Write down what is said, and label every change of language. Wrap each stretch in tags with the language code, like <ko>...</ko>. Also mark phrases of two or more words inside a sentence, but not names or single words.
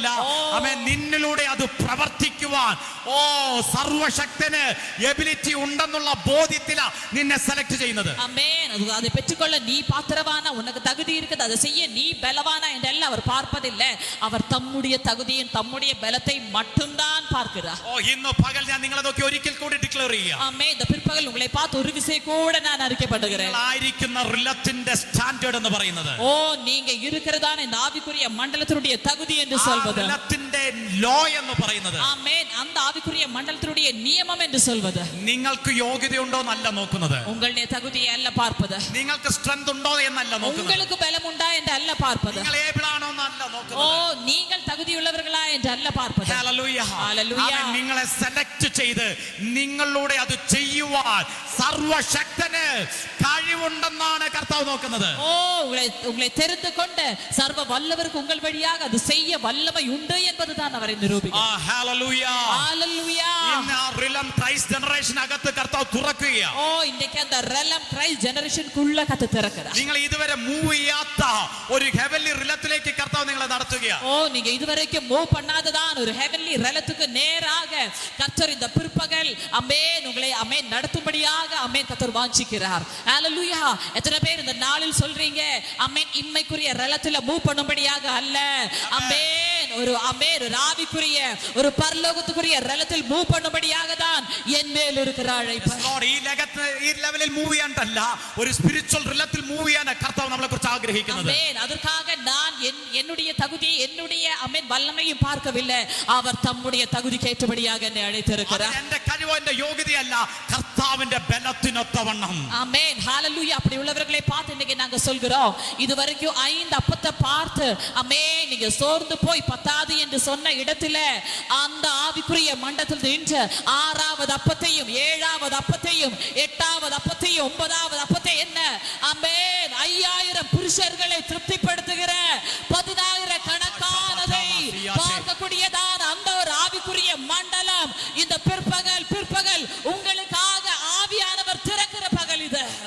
<ml>ആമേൻ, നിന്നിലൂടെ അത് പ്രവർത്തിക്കുവാൻ സർവശക്തന് എബിലിറ്റി ഉണ്ടെന്നുള്ള ബോധ്യത്തിലാ നിന്നെ സെലക്ട് ചെയ്യുന്നത്.</ml> <ta>ஆமென். அதை பெற்றுக்கொள்ள நீ பாத்திரவானா, உனக்கு தகுதி இருக்குது, அதை செய்ய நீ பலவானா என்றெல்லாம் அவர் பார்ப்பதில்லை. அவர் தம்முடைய தகுதியின் தம்முடைய பலத்தை மட்டும்தான் பார்க்கிறார்.</ta> <ml>ഇന്ന് പകൽ ഞാൻ നിങ്ങളെ നോക്കി ഒരിക്കൽ കൂടി ഡിക്ലെയർ ചെയ്യാം.</ml> <ta>ஆமென். இந்த பிற்பகல் உங்களை பார்த்து ஒரு விசை கூட நான் அறிக்கைப்படுகிறேன்.</ta> <ml>ആയിരിക്കുന്ന റിലത്തിന്റെ സ്റ്റാൻഡേർഡ് എന്ന് പറയുന്നത്,</ml> <ta>ஓ நீங்க இருக்கிறதான இந்த ஆவிக்குரிய மண்டலத்தினுடைய தகுதி என்று சொல்வது,</ta> <ml>റിലത്തിന്റെ ലോ എന്ന് പറയുന്നത്,</ml> <ta>ஆமென், அந்த ஆவிக்குரிய மண்டலத்தினுடைய நியமம் என்று சொல்வது,</ta> <ml>നിങ്ങൾക്ക് യോഗ്യതയുണ്ടോ എന്നല്ല നോക്കുന്നത്,</ml> <ta>உங்களுடைய தகுதியை அல்ல பார்ப்பது,</ta> <ml>നിങ്ങൾക്ക് സ്ട്രെങ്ത് ഉണ്ടോ എന്നല്ല നോക്കുന്നത്,</ml> <ta>உங்களுக்கு பலம் உண்டா என்று அல்ல பார்ப்பது,</ta> <ml>നിങ്ങൾ ഏബിളാണോ കർത്താവ് ഓ നോക്കുന്നത്.</ml> <ta>நீங்கள் தகுதியுள்ளவர்களா என்றல்ல பார்ப்பது.</ta> <ml>ഹല്ലേലൂയ. ഹല്ലേലൂയ. അവൻ നിങ്ങളെ സെലക്ട് ചെയ്ത് നിങ്ങളിലൂടെ അത് ചെയ്യുവാൻ സർവശക്തന് കഴിവുണ്ടെന്നാണ് കർത്താവ് നോക്കുന്നത്.</ml> <ta>ஓ உங்களை தெரிந்து கொண்டு சர்வ வல்லவருக்கு உங்கள் வழியாக அது செய்ய வல்லமை உண்டு என்பதுதான் அவரை நிரூபிக்கிறார்.</ta> <ml>ഹല്ലേലൂയ. ഹല്ലേലൂയ. ഇന്ന് ആ</ml> <en>realm Christ generation</en> <ml>അകത്ത് കർത്താവ് തുറക്കുകയാണ്. ഓ ഇന്നേക്ക്</ml> <ta>அந்த</ta> <en>realm Christ</en> <ta>ஜெனரேஷனுக்குள்ள கத்து திறக்குறார்.</ta> <ml>നിങ്ങൾ ഇതുവരെ മൂവ് ചെയ്യാത്ത ഒരു ഹെവൻലി റിലത്തിലേക്ക് കർത്താവ് നിങ്ങളെ നടത്തുകയാണ്.</ml> <ta>ஓ நீங்க இதுவரைக்கும் மூவ் பண்ணாததான் ஒரு ஹெவன்லி ரெலத்துக்கு நேராக கர்த்தர் இந்த பிற்பகல் ஆமென் உங்களை ஆமென் நடத்தும்படியாக ஆமென் கர்த்தர் வாஞ்சிக்கிறார். ஹalleluya. எத்தனை பேர் இந்த நாளில் சொல்றீங்க ஆமென் இம்மைக்குரிய ரெலத்துல மூவ் பண்ணும்படியாக அல்ல, ஆமென் ஒரு ஆமென் ஒரு ஆவிக்குரிய ஒரு பரலோகத்துக்குரிய ரெலத்தில் மூவ் பண்ணும்படியாக தான் என் மேல் இருக்கிற அழைப்பு.</ta> <ml>ഈ ലെവലിൽ മൂവ് ചെയ്യാനല്ല, ഒരു സ്പിരിച്വൽ റിലത്തിൽ മൂവ് ചെയ്യാൻ കർത്താവ് നമ്മളെ കുറിച്ച് ആഗ്രഹിക്കുന്നത്.</ml> <ta>ஆமென். அதற்காக நான் என்னுடைய தகுதி என்னுடைய ஆமென் வல்லமையும் பார்க்கவில்லை, அவர் தம்முடைய தகுதிக்கு ஏற்றபடியாக என்னை அழைத்திருக்கிறார்.</ta> <ml>എന്റെ കഴിവോ എന്റെ യോഗ്യതയല്ല, കർത്താവിന്റെ ബലത്തിനൊത്തവണ്ണം.</ml> <ta>ஆமென். ஹalleluya. அப்படி உள்ளவர்களை பார்த்து இன்னைக்கு நாங்க சொல்கிறோம், இதுவரைக்கும் 5 அப்பத்தை பார்த்து ஆமென் நீங்க சோர்ந்து போய் பத்தாது என்று சொன்ன இடத்துல அந்த ஆவிக்குரிய மண்டலத்தில் நின்று 6வது அப்பத்தையும் 7வது அப்பத்தையும் 8வது அப்பத்தையும் 9வது அப்பத்தை என்ன ஆமென் 5000 புருஷர்களை திருப்திப்படுத்துகிற 10000 கணக்கானதை பார்க்கக்கூடியதான அந்த ஒரு ஆவிக்குரிய மண்டலம் இந்த பிற்பகல் உங்களுக்காக ஆவியானவர் திறக்கிற பகல் இது.</ta>